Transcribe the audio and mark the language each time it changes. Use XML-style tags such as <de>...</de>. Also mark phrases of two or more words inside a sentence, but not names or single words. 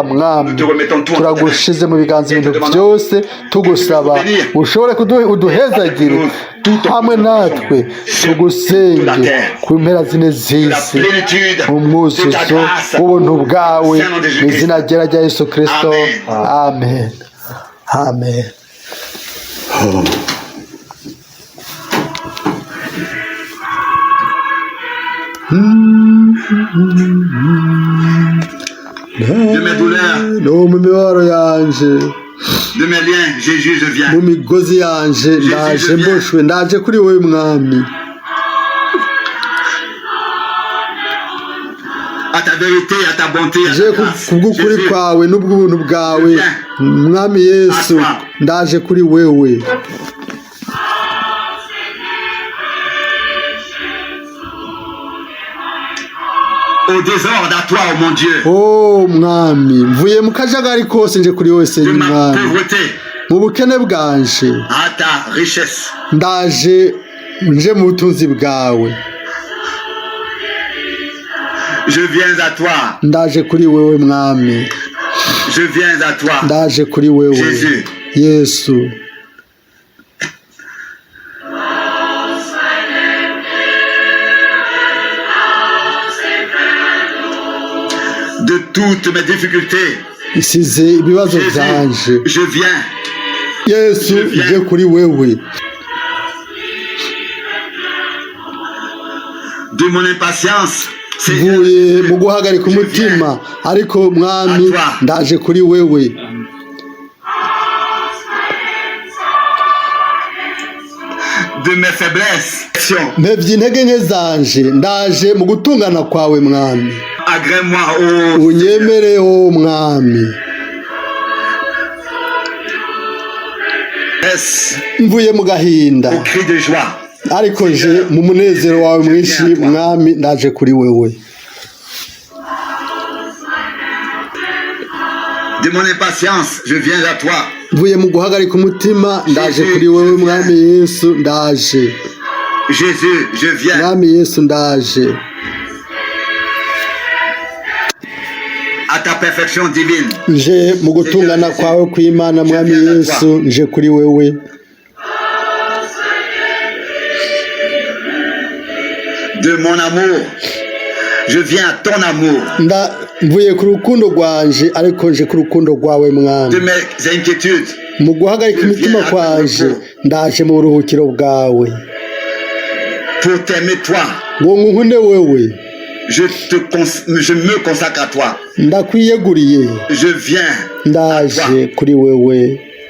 <rn>Mwami, turagushize mu biganza ibintu byose, tugusaba ushobore uduhezagire hamwe natwe, tugusenge ku mpera zine z'isi, mu mwuzuzo w'ubuntu bwawe, mu izina rya Yesu Kristo. Amen. Amen.</rn> <fr>De mes douleurs,</fr> <rn>no mu mibabaro yanje,</rn> <fr>de mes liens, Jésus, je viens.</fr> <rn>mu migozi yanje ndaje mboshwe, ndaje kuri wowe Mwami.</rn> <fr>À ta vérité, à ta bonté, à Je ta grâce.</fr> <rn>kubw'ukuri Jésus, kwawe n'ubw'ubuntu bwawe, Mwami Yesu, ndaje kuri wewe.</rn> <fr>au désordre, à toi, oh mon Dieu,</fr> <rn>Oh Mwami, mvuye mu kajagari kose nje kuri wowe</rn> <fr>de Senyi ma</fr> <rn>Mwami,</rn> <fr>pauvreté</fr> <rn>mu bukene bwanje</rn> <fr>à ta richesse.</fr> <rn>ndaje nje mu butunzi bwawe,</rn> <fr>Je viens à toi,</fr> <rn>ndaje kuri wewe Mwami,</rn> <fr>je viens à toi.</fr> <rn>ndaje kuri wewe Jésus. Yesu.</rn> <fr>De toutes mes difficultés,</fr> <rn>isize ibibazo byanje.</rn> <fr>Jésus, je viens.</fr> <rn>Yesu, nje kuri wewe.</rn> <fr>De mon impatience,</fr> <rn>Mvuye mu guhagarika umutima, ariko Mwami ndaje kuri wewe.</rn> <fr>de mes faiblesses,</fr> <rn>Mpevye intege nke zanje, ndaje mu gutungana kwawe Mwami.</rn> <fr>agrée-moi, oh</fr> <rn>Unyemere o Mwami.</rn> <fr>Laisse</fr> <rn>Mvuye mu gahinda,</rn> <fr>au cri de joie.</fr> <rn>ariko nje mu munezero wawe mwinshi Mwami, ndaje kuri wewe.</rn> <fr>De mon impatience, je viens à toi.</fr> <rn>Mvuye mu guhagarika umutima, ndaje kuri wewe Mwami Yesu, ndaje.</rn> <fr>Jésus, je viens.</fr> <rn>Mwami Yesu, ndaje.</rn> <fr>À ta perfection divine.</fr> <rn>Nje mu gutungana kwawe kw'Imana Mwami Yesu, nje kuri wewe.</rn> <fr>De mon amour, je viens à ton amour.</fr> <rn>Mvuye ku rukundo rwanje, ariko nje ku rukundo rwawe</rn> <fr>De</fr> <rn>Mwami.</rn> <fr>mes inquiétudes,</fr> <rn>Mu guhagarika imitima kwanje, ndaje mu buruhukiro bwawe.</rn> <fr>pour t'aimer toi,</fr> <rn>Ngo nkunde wewe,</rn> <fr>je me consacre à toi.</fr> <rn>ndakwiyeguriye,</rn> <fr>Je viens à</fr> <rn>ndaje</rn> <fr>toi.</fr> <rn>kuri wewe.</rn>